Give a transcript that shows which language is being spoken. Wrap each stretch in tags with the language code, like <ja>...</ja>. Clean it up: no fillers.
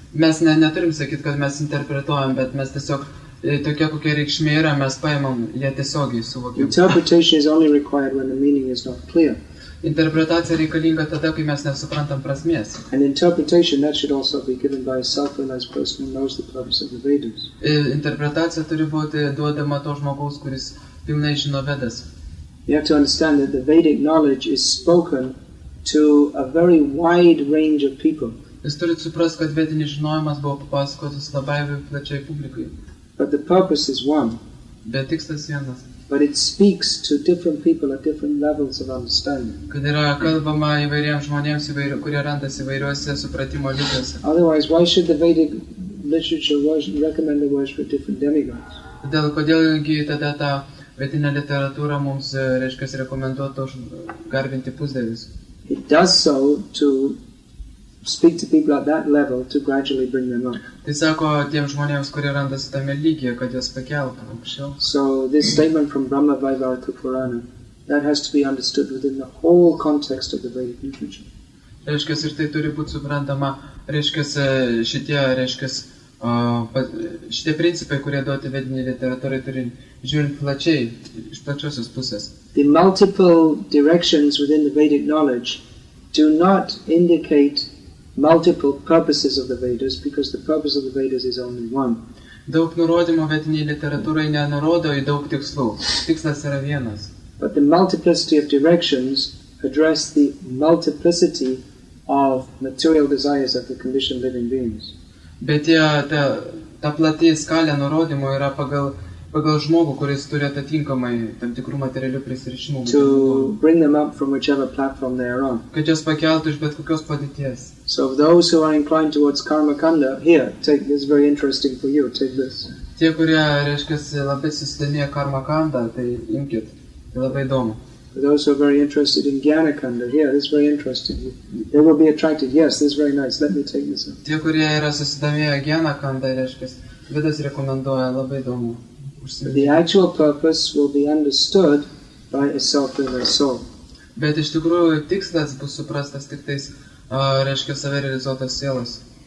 <lt>Mes neturim sakyti, kad mes interpretuojam, bet mes tiesiog tokia kokia reikšmė yra, mes paimam ją tiesiogiai suvokiam.</lt> <en>Interpretation is only required when the meaning is not clear.</en> <lt>Interpretacija reikalinga tada, kai mes nesuprantam prasmės.</lt> <en>And interpretation that should also be given by a self-realized person who knows the purpose of the Vedas.</en> <lt>Interpretacija turi būti duodama to žmogaus, kuris pilnai žino Vedas.</lt> <en>You have to understand that the Vedic knowledge is spoken to a very wide range of people.</en> <lt>Jūs turite suprasti, kad vedinis žinojimas buvo papasakotas labai plačiai publikai.</lt> <en>But the purpose is one.</en> <lt>Bet tikslas vienas.</lt> <en>But it speaks to different people at different levels of understanding.</en> <lt>Kad yra kalbama įvairiems žmonėms, kurie randasi įvairiuose supratimo lygiuose.</lt> <en>Otherwise, why should the Vedic literature recommend the worship of different demigods?</en> <lt>Kodėlgi tada ta vedinė literatūra mums, reiškia, rekomenduotų garbinti pusdievius?</lt> <en>It does so to speak to people at that level to gradually bring them up.</en> <lt>Tai sako tiems žmonėms, kurie randasi tame lygyje, kad juos pakeltų aukščiau.</lt> <en>So this statement from Brahma Vaivarta Purana, that has to be understood within the whole context of the Vedic literature.</en> <lt>Reiškia, ir tai turi būti suprantama, reiškia, šitie principai, kurie duoti vediniai literatūrai, turi žiūrint plačiai, iš plačiosios pusės.</lt> <en>The multiple directions within the Vedic knowledge do not indicate multiple purposes of the Vedas, because the purpose of the Vedas is only one.</en> <lt>Daug nurodymų vediniai literatūrai nenurodo į daug tikslų. Tikslas yra vienas.</lt> <en>But the multiplicity of directions address the multiplicity of material desires of the conditioned living beings.</en> <lt>Bet ta plati skalė nurodymų yra pagal žmogų, kuris turi atitinkamai tam tikrų materialių prisirišimų.</lt> <en>To bring them up from whichever platform they are on.</en> <lt>Kad jos pakeltų iš bet kokios padėties.</lt> <en>So those who are inclined towards karma kanda, here, take this, very interesting for you, take this.</en> <lt>Tie, kurie, reiškia, labai susidomėję karma kanda, tai imkit, tai labai įdomu.</lt> <en>For those who are very interested in jnana kanda, here, this is very interesting. They will be attracted, yes, this is very nice, let me take this up.</en> <lt>Tie, kurie yra susidomėję jnana kanda, reiškia, Vedas rekomenduoja, labai įdomu.</lt> <en>The actual purpose will be understood by a self-realized soul.</en> <lt>Bet iš tikrųjų tikslas bus suprastas tik tais, reiškia, save realizuotas sielos.</lt>